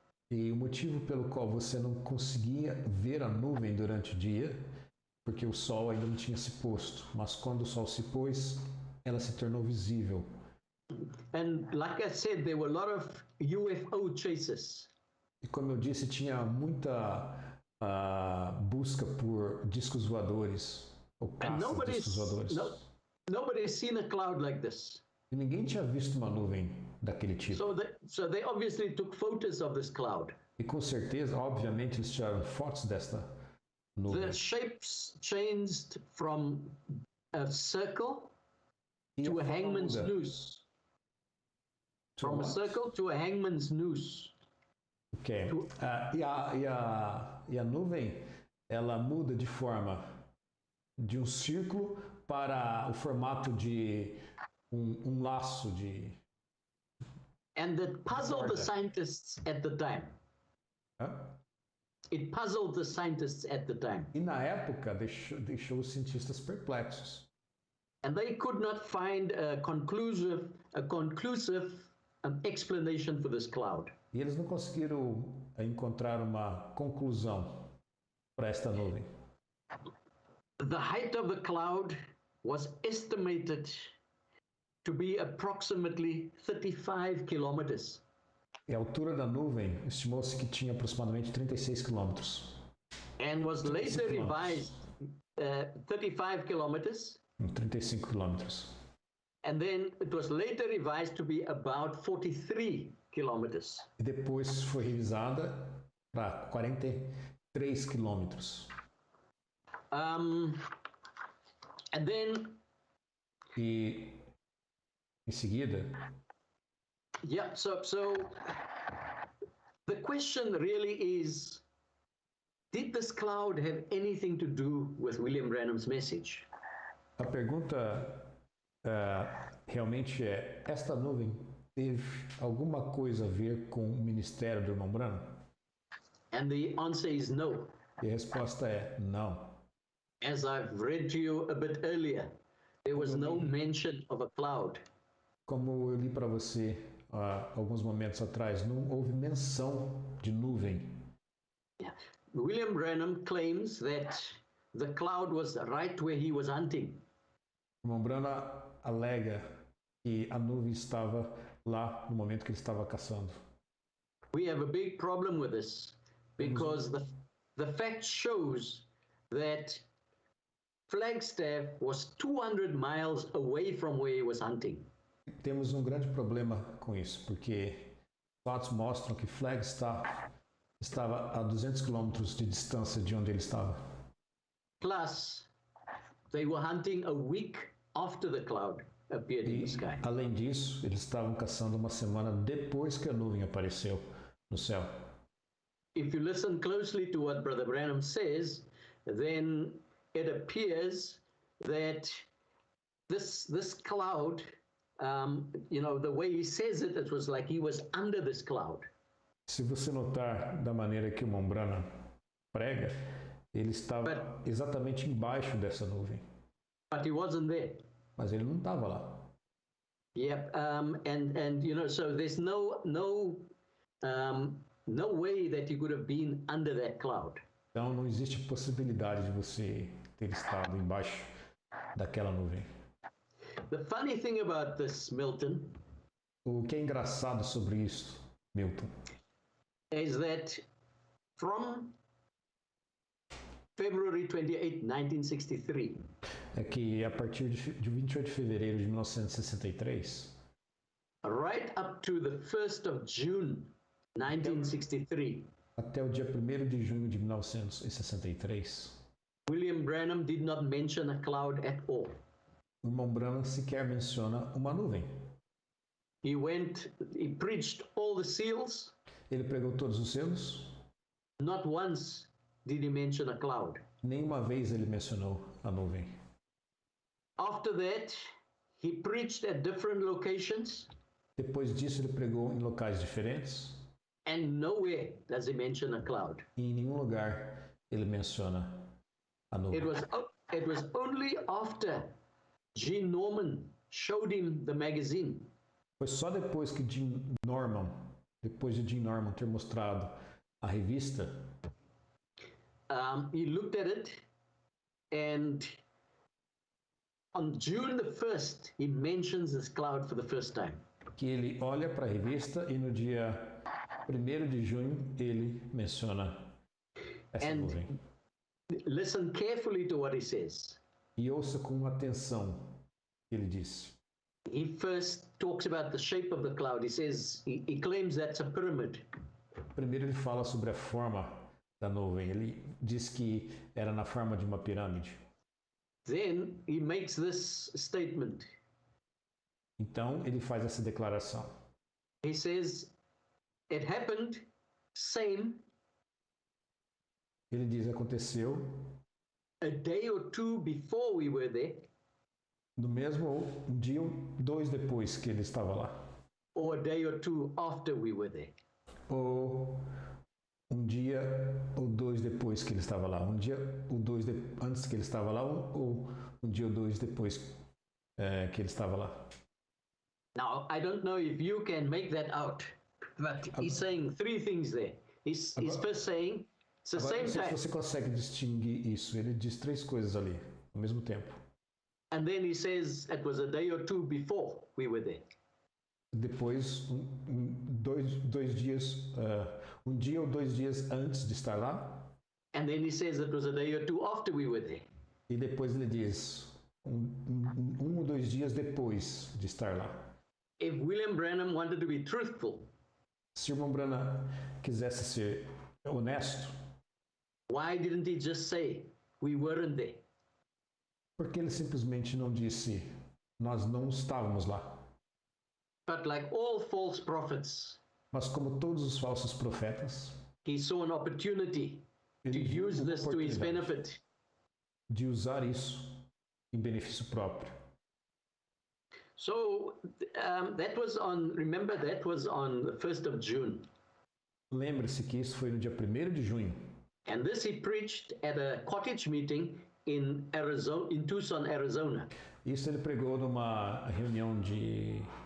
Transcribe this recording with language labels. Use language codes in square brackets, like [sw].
[pt] E o motivo pelo qual você não conseguia ver a nuvem durante o dia, porque o sol ainda não tinha se posto, mas quando o sol se pôs, ela se tornou visível. [en] And like I said, there were a lot of UFO chases. [pt] E como eu disse, tinha muita busca por discos voadores, ou caça de discos voadores. [en] Nobody's seen a cloud like this. [pt] E ninguém tinha visto uma nuvem daquele tipo. [en] So they obviously took photos of this cloud. [pt] E com certeza, obviamente, eles tiraram fotos desta nuvem. [en] The shapes changed from a circle to a hangman's noose. From a circle to a hangman's noose. [pt] Ok. E a nuvem, ela muda de forma de um círculo para o formato de um laço de... [en] And that puzzled the scientists at the time. It puzzled the scientists at the time. [pt] E na época deixou os cientistas perplexos. [en] And they could not find a conclusive explanation for this cloud. [pt] E eles não conseguiram encontrar uma conclusão para esta nuvem. [en] The height of the cloud was estimated to be approximately 35 kilometers. [pt] E a altura da nuvem estimou-se que tinha aproximadamente 36 quilômetros. [en] And was later revised 35 kilometers. [pt] 35 quilômetros. [en] And then it was later revised to be about 43 kilometers. [pt] E depois foi revisada para 43 quilômetros. [en] And then... [pt] E em seguida... [en] Yeah, so the question really is, did this cloud have anything to do with William Branham's message? [pt] A pergunta realmente é, esta nuvem teve alguma coisa a ver com o ministério do irmão Branham? [en] And the answer is no. [pt] E a resposta é não. [en] As I've read to you a bit earlier, there was no mention of a cloud. [pt] Como eu li para você alguns momentos atrás, não houve menção de nuvem. [en] Yeah. William Branham claims that the cloud was right where he was hunting. [pt] O irmão Branham alega que a nuvem estava lá no momento que ele estava caçando. [en] We have a big problem with this because the fact shows that Flagstaff was 200 miles away from where he was hunting. [pt] Temos grande problema com isso, porque fatos mostram que Flagstaff estava a 200 quilômetros de distância de onde ele estava. [en] Plus, they were hunting a week after the cloud appeared in the sky. [pt] Além disso, eles estavam caçando uma semana depois que a nuvem apareceu no céu. [en] If you listen closely to what Brother Branham says, then it appears that this cloud, the way he says it, it was like he was under this cloud. [pt] Se você notar da maneira que o Marrion Branham prega, ele estava exatamente embaixo dessa nuvem. [en] But he wasn't there. [pt] Mas ele não estava lá. [en] Yep, and you know, so there's no way that he could have been under that cloud. [pt] Então não existe possibilidade de você ter estado embaixo daquela nuvem. [en] The funny thing about this, Milton, [pt] O que é engraçado sobre isso, Milton, [en] is that from February 28, 1963, [pt] é que a partir de 28 de fevereiro de 1963, [en] right up to the 1st of June, 1963, [pt] até o dia 1º de junho de 1963, [en] William Branham did not mention a cloud at all. [pt] o irmão Branham sequer menciona uma nuvem. [en] He preached all the seals. [pt] Ele pregou todos os selos. [en] Not once did he mention a cloud. [pt] Nenhuma vez ele mencionou a nuvem. [en] After that, he preached at different locations. [pt] Depois disso, ele pregou em locais diferentes. [en] And nowhere does he mention a cloud. [pt] E em nenhum lugar ele menciona a nuvem. [en] It was only after Gene Norman showed him the magazine. [pt] Foi só depois de Gene Norman ter mostrado a revista, [en] he looked at it, and on June the 1st, he mentions this cloud for the first time. [pt] que ele olha para a revista e no dia 1º de junho ele menciona essa nuvem. [en] Listen carefully to what he says. [pt] E ouça com atenção o que ele disse. [en] He first talks about the shape of the cloud. He says, he claims that's a pyramid. [pt] Primeiro ele fala sobre a forma da nuvem. Ele diz que era na forma de uma pirâmide. [en] Then he makes this statement. [pt] Então ele faz essa declaração. [en] He says, it happened, same. [pt] Ele diz, aconteceu [en] A day or two before we were there. [pt] no mesmo um dia ou 2 depois que ele estava lá. [en] Or a day or two after we were there. [pt] Ou um dia ou 2 depois que ele estava lá. Um dia ou 2 antes que ele estava lá, ou um dia ou 2 depois que ele estava lá. [en] Now, I don't know if you can make that out, but he's saying 3 things there. He's first saying, it's the [pt] Agora, [en] same [pt] não sei se [en] time. [pt] você consegue distinguir isso. Ele diz 3 coisas ali, ao mesmo tempo. [en] And then he says it was a day or two before we were there. [pt] Depois, dois dias, um dia ou 2 dias antes de estar lá. [en] And then he says it was a day or two after we were there. [pt] E depois ele diz, um ou 2 dias depois de estar lá. [en] If William Branham wanted to be truthful, [pt] Se o irmão Branham quisesse ser honesto, [en] why didn't he just say we weren't there? [pt] por que ele simplesmente não disse, nós não estávamos lá? [en] But like all false prophets, [pt] Mas como todos os falsos profetas, [en] he saw an opportunity to [pt] ele viu [en] use [pt] uma [en] this to his [pt] oportunidade [en] benefit. [pt] de usar isso em benefício próprio. [en] So that was on the 1st of June. [pt] Lembre-se que isso foi no dia 1º de junho. [en] And this he preached at a cottage meeting in Tucson, Arizona. [pt] Isso ele pregou numa reunião de...